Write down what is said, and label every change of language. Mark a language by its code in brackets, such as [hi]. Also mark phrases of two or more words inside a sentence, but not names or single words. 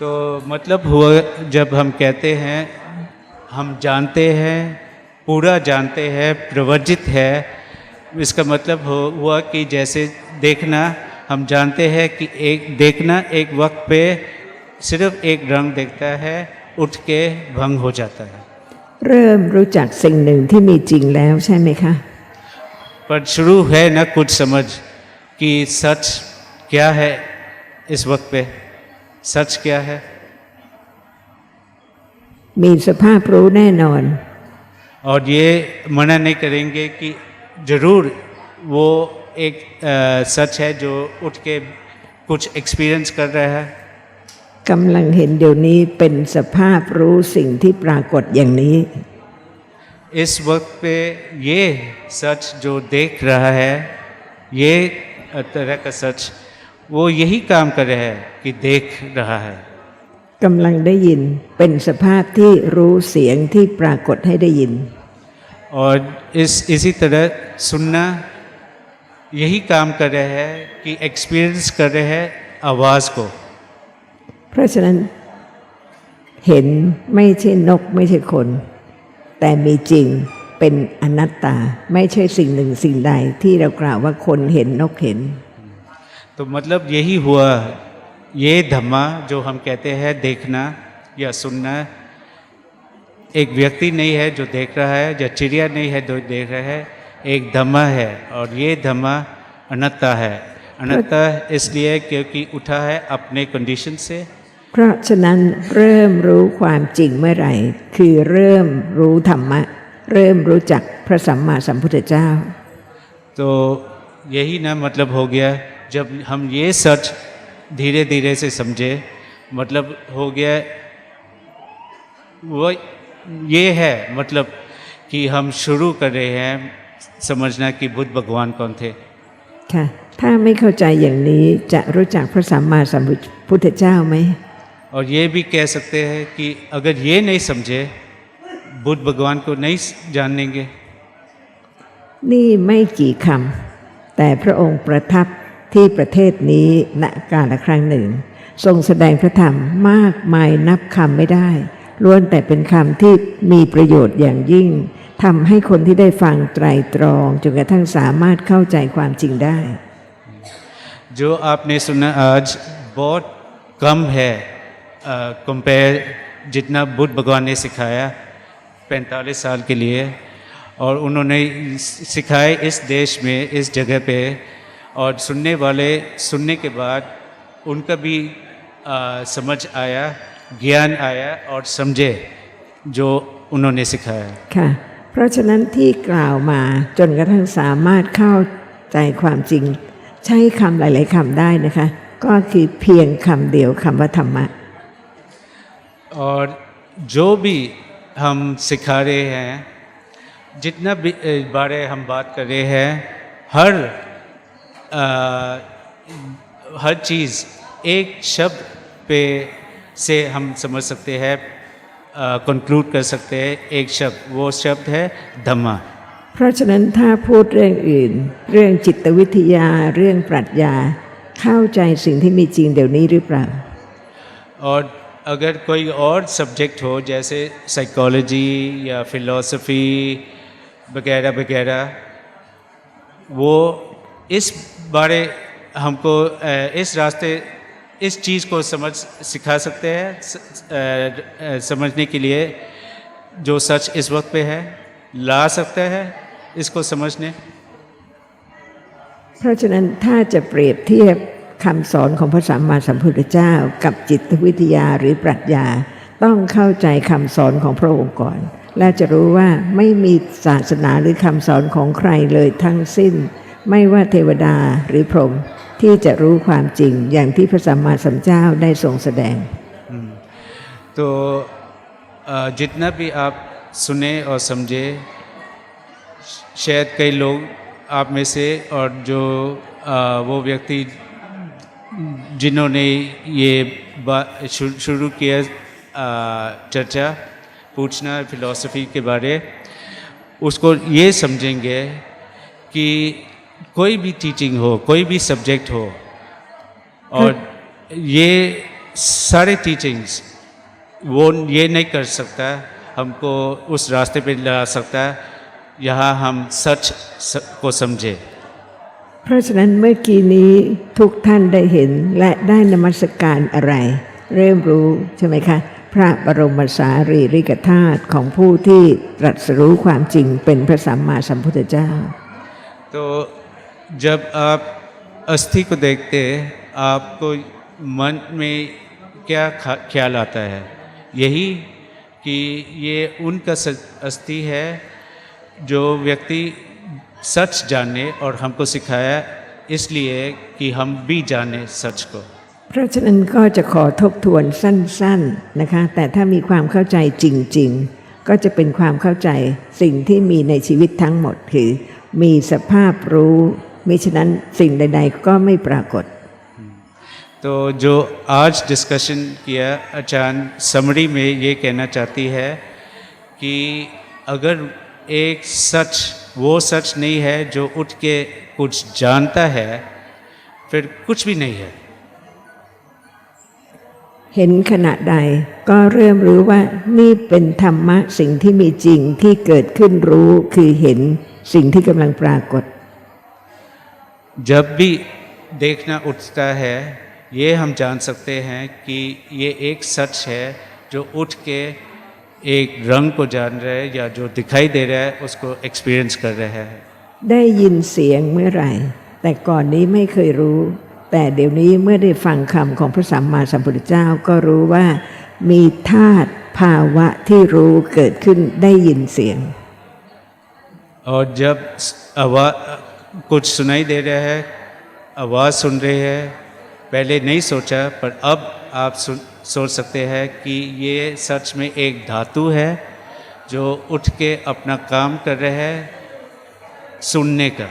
[hi] तो मतलब हुआ जब हम कहते हैं हम जानते हैं, पूरा जानते हैं, प्रवर्जित है, इसका मतलब हुआ कि जैसे देखना हम जानते हैं कि एक देखना एक वक्त पे सिर्फ एक रंग देखता है, उठ के भंग हो जाता है। [th] เริ่มรู้จักสิ่งหนึ่งที่มีจริงแล้วใช่ไหมคะ [hi] पर शुरू है ना कुछ समझ कि सच क्या है, इस वक्त पे सच क्या है। [th] มีสภาพรู้แน่นอน [hi] और ये मना नहीं करेंगे कि जरूर वो एक सच है जो उठ के कुछ एक्सपीरियंस कर रहा है। [th] กำลังเห็นเดี๋ยวนี้เป็นสภาพรู้สิ่งที่ปรากฏอย่างนี้ [hi] इस वक्त पे ये सच जो देख रहा है ये तरह का सच वो यही काम कर रहा है कि देख रहा है [th] กำลังได้ยินเป็นสภาพที่รู้เสียงที่ปรากฏให้ได้ยิน [hi] और इसी तरह सुनना यही काम कर रहे हैं कि एक्सपीरियंस कर रहे हैं आवाज़ को [th] เพราะฉะนั้นเห็นไม่ใช่นกไม่ใช่คน แต่มีจริงเป็นอนัตตาไม่ใช่สิ่งหนึ่งสิ่งใดที่เรากล่าวว่าคนเห็นนกเห็น [hi] तो मतलब यही हुआ ये धम्मा जो हम कहते हैं देखना या सुनना एक व्यक्ति नहीं है जो देख रहा है या चिड़िया नहीं है जो देख रहा है एक धम्मा है और ये धम्मा अनंता है अनंता इसलिए क्योंकि उठा है अपने कंडीशन से [th] เพราะฉะนั้นเริ่มรู้ความจริงเมื่อไหร่คือเริ่มรู้ธรรมะเริ่มรู้จักพระสัมมาสัมพุทธเจ้า [hi] तो यही ना मतलब हो गया जब हम ये सच धीरे धीरे से समझे मतलब हो गया वो ये है मतलब कि हम शुरू कर रहे हैं समझना कि बुद्ध भगवान कौन थे [th] ค่ะถ้าไม่เข้าใจอย่างนี้จะรู้จักพระสัมมาสัมพุทธเจ้าไหม [hi] और ये भी कह सकते हैं कि अगर ये नहीं समझे बुद्ध भगवान को नहीं जानेंगे [th] นี่ไม่กี่คำแต่พระองค์ประทับที่ประเทศนี้ณกาลครั้งหนึ่ง ทรงแสดงพระธรรมมากมายนับคำไม่ได้ล้วนแต่เป็นคำที่มีประโยชน์อย่างยิ่งทำให้คนที่ได้ฟังไตรตรองจนกระทั่งสามารถเข้าใจความจริงได้ [hi] जो आपने सुना आज बहुत कम है कंपेयर जितना बुद्ध भगवान ने सिखाया 45 साल के लिए और उन्होंने सिखाए इस देश में इस जगह पे और सुनने वाले सुनने के बाद उनका भी समझ आया ज्ञान आया और समझे जो उन्होंने सिखाया [th] ค่ะเพราะฉะนั้นที่กล่าวมาจนกระทั่งสามารถเข้าใจความจริงใช้คำหลายๆคำได้นะคะก็คือเพียงคำเดียวคำว่าธรรมะ [hi] और जो भी हम सिखा रहे हैं जितना भी बारे हम बात कर रहे हैं हर चीज़ एक शब्द पे से हम समझ सकते हैं कंक्लूड कर सकते हैं एक शब्द वो शब्द है धम्मा [th] เพราะฉะนั้นถ้าพูดเรื่องอื่นเรื่องจิตวิทยาเรื่องปรัชญาเข้าใจสิ่งที่มีจริงเดี๋ยวนี้หรือเปล่า [hi] और अगर कोई और सब्जेक्ट हो जैसे साइकोलॉजी या फिलॉसफी वगैरह वगैरह वो इस बारे हमको इस रास्ते इस चीज़ को सिखा सकते हैं समझने के लिए जो सच इस वक्त पे है ला सकता है इसको समझने [th] เพราะฉะนั้นถ้าจะเปรียบเทียบคำสอนของพระสัมมาสัมพุทธเจ้ากับจิตวิทยาหรือปรัชญาต้องเข้าใจคำสอนของพระองค์ก่อนและจะรู้ว่าไม่มีศาสนาหรือคำสอนของใครเลยทั้งสิ้นไม่ว่าเทวดาหรือพรหมที่จะรู้ความจริงอย่างที่พระสัมมาสัมพุทธเจ้าได้ทรงแสดง [hi] तो जितना भी आप सुने और समझे शायद कई लोग आप में से और जो वो व्यक्ति जिन्होंने ये शुरू किया चर्चा पूछना फिलॉसफी के बारे उसको ये समझेंगे कि कोई भी टीचिंग हो कोई भी सब्जेक्ट हो और ये सारे टीचिंग्स वो ये नहीं कर सकता हमको उस रास्ते पे ला सकता यहाँ हम सच को समझे [th] เพราะฉะนั้นเมื่อกี้นี้ทุกท่านได้เห็นและได้นมัสการอะไรเริ่มรู้ใช่ไหมคะพระบรมสารีริกธาตุของผู้ที่ตรัสรู้ความจริงเป็นพระสัมมาสัมพุทธเจ้า [hi] तो जब आप अस्थि को देखते आपको मन में क्या ख्याल आता है यही कि ये उनका अस्थि है जो व्यक्ति सच जाने और हमको सिखाया इसलिए कि हम भी जाने सच को [th] เพราะฉะนั้นก็จะขอทบทวนสั้นๆนะคะแต่ถ้ามีความเข้าใจจริงๆก็จะเป็นความเข้าใจสิ่งที่มีในชีวิตทั้งหมดคือมีสภาพรู้มิฉะนั้นสิ่งใดๆก็ไม่ปรากฏ [hi] तो जो आज डिस्कशन किया आचार्य समरी में ये कहना चाहती है कि अगर एक सच वो सच नहीं है जो उठ के कुछ जानता है फिर कुछ भी नहीं है [th] เห็นขณะใดก็เริ่มรู้ว่านี่เป็นธรรมะสิ่งที่มีจริงที่เกิดขึ้นรู้คือเห็นสิ่งที่กำลังปรากฏ [hi] जब भी देखना उठता है ये हम जान सकते हैं कि ये एक सच है जो उठ के एक रंग को जान रहा है या जो दिखाई दे रहा है उसको एक्सपीरियंस कर रहा है [th] ได้ยินเสียงเมื่อไหร่แต่ก่อนนี้ไม่เคยรู้ แต่เดี๋ยวนี้เมื่อได้ฟังคำของพระสัมมาสัมพุทธเจ้าก็รู้ว่ามีธาตุภาวะที่รู้เกิดขึ้นได้ยินเสียง [hi] और जब आवाज कुछ सुनाई दे रहा है आवाज़ सुन रहे हैं पहले नहीं सोचा पर अब आप सोच सकते हैं कि ये सच में एक धातु है जो उठ के अपना काम कर रहा है सुनने का